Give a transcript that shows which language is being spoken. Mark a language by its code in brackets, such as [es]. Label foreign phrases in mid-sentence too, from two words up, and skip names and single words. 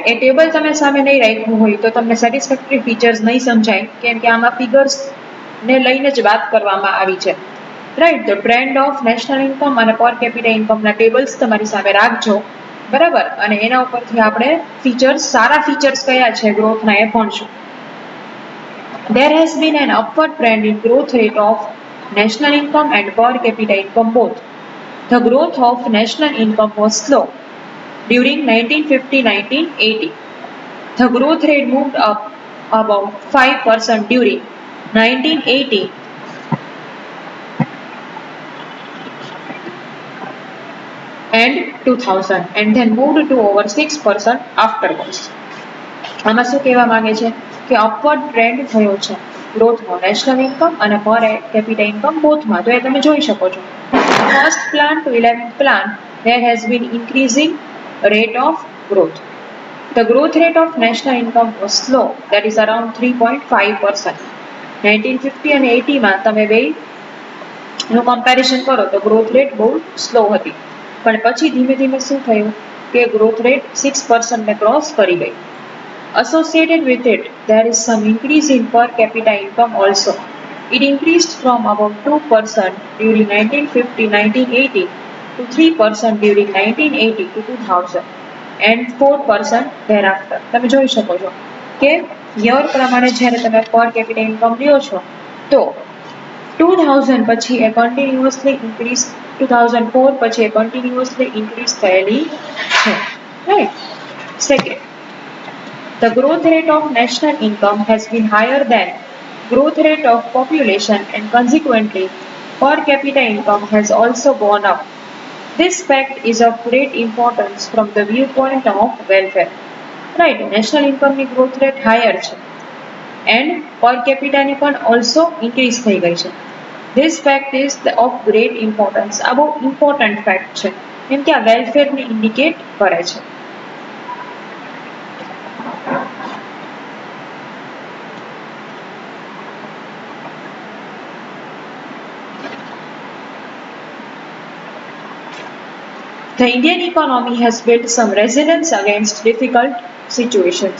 [gu] એ ટેબલ તમે સામે નહીં રાખ્યું હોય તો તમને [en] satisfactory features [gu] નહીં સમજાય, કેમ કે આમાં ફિગર્સ ને લઈને જ વાત કરવામાં આવી છે. રાઈટ? તો [en] trend of national income [gu] અને [en] per capita [gu] ઇન્કમના ટેબલ્સ તમારી સામે રાખજો. બરાબર? અને એના ઉપરથી આપણે ફીચર્સ, સારા ફીચર્સ કયા છે ગ્રોથના એ ભણશું. [en] There has been an upward trend in growth rate of national income and per capita income both. The growth of national income was slow during 1950-1980. The growth rate moved up about 5% during 1980 and 2000 and then moved to over 6% afterwards. [gu] આમાં શું કહેવા માંગે છે કે [en] upward trend [gu] થયો છે ગ્રોથનો [en] national income [gu] અને [en] per capita income [gu] બોથમાં. તો એ તમે જોઈ શકો છો. [en] first plan to 11th plan there has been increasing rate of growth. The growth rate of national income was slow, that is around 3.5%. [gu] 1950 અને 80 માં તમે બેનું કમ્પેરિઝન કરો તો [en] growth rate [gu] બહુ સ્લો હતી, પણ પછી ધીમે ધીમે શું થયું કે [en] growth rate [gu] 6% ને ક્રોસ કરી ગઈ. [en] Associated with it, there is some increase in per capita income also. It increased from about 2% during 1950-1980 to 3% during 1980 to 2000 and 4% thereafter. [gu] તમે જોઈ શકો છો કે યર પ્રમાણે જ્યારે તમે [en] per capita income [gu] લ્યો છો તો 2000 પછી એ [en] continuously increase, [gu] 2004 પછી એ [en] continuously increase [gu] થયેલી છે. રાઈટ? [en] સેકન્ડ, the growth rate of national income has been higher than growth rate of population and consequently per capita income has also gone up. This fact is of great importance from the viewpoint of welfare. Right? National income ની growth rate higher છે and per capita [gu] ની પણ [en] also increase [gu] થઈ ગઈ છે. [en] This fact is of great importance. [gu] આ બહુ [en] important fact [gu] છે કેમ કે આ welfare ને indicate કરે છે. [en] The Indian economy has built some resilience against difficult situations.